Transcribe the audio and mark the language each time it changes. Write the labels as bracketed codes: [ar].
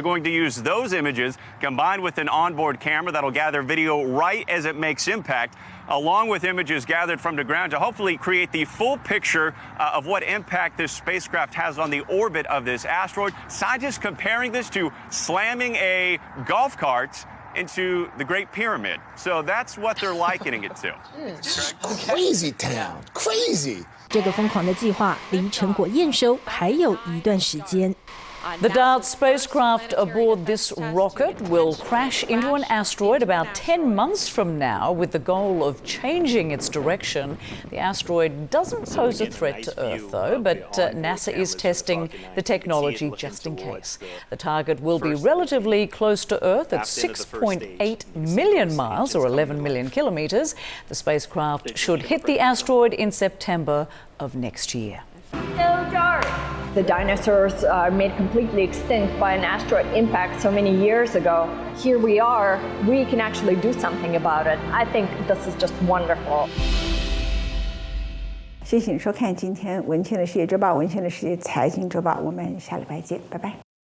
[en] They're going to use those images combined with an onboard camera that'll gather video right as it makes impact, along with images gathered from the ground to hopefully create the full picture of what impact this spacecraft has on the orbit of this asteroid. Scientists comparing this to slamming a golf cart into the Great Pyramid. So that's what they're likening it to. Crazy town, crazy. [zh] 这个疯狂的计划离成果验收还有一段时间。 [en] The DART spacecraft aboard this rocket will crash into an asteroid about 10 months from now with the goal of changing its direction. The asteroid doesn't pose a threat to Earth, though, but NASA is testing the technology just in case. The target will be relatively close to Earth at 6.8 million miles, or 11 million kilometers. The spacecraft should hit the asteroid in September of next year. The dinosaurs are made completely extinct by an asteroid impact so many years ago. Here we are, we can actually do something about it. I think this is just wonderful. [zh] 谢谢你收看今天文茜的世界周报，文茜的世界财经周报，我们下礼拜见，拜拜。